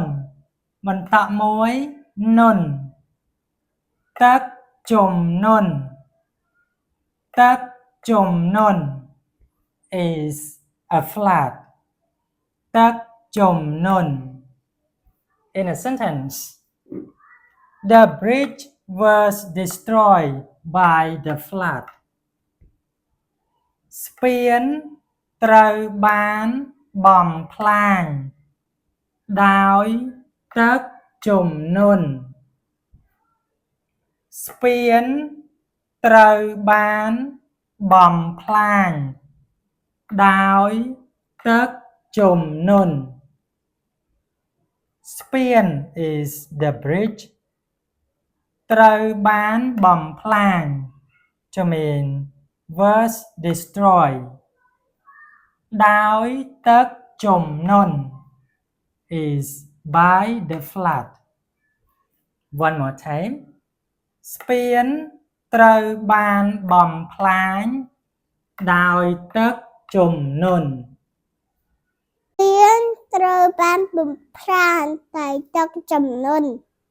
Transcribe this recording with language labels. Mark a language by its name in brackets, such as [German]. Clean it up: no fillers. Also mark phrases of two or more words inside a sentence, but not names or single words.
[Khmer] បន្តមួយនុនទឹកជំនន់ទឹកជំនន់ [English] is a flood [Khmer] ទឹកជំនន់ [English] in a sentence the bridge was destroyed by the flood [Khmer] ស្ពានត្រូវបានបំផ្លាញដោយទឹកជំនន់ស្ពានត្រូវបានបំផ្លាញដោយទឹកជំនន់ [English] ស្ពាន is the bridge [Khmer] ត្រូវបានបំផ្លាញ [English] to mean was destroyed [Khmer] ដោយទឹកជំនន់ [English] is by the flood one more time [Khmer] ស្ពានត្រូវបានបំផ្លាញដោយទឹកជំនន់ ស្ពានត្រូវបានបំផ្លាញដោយទឹកជំនន់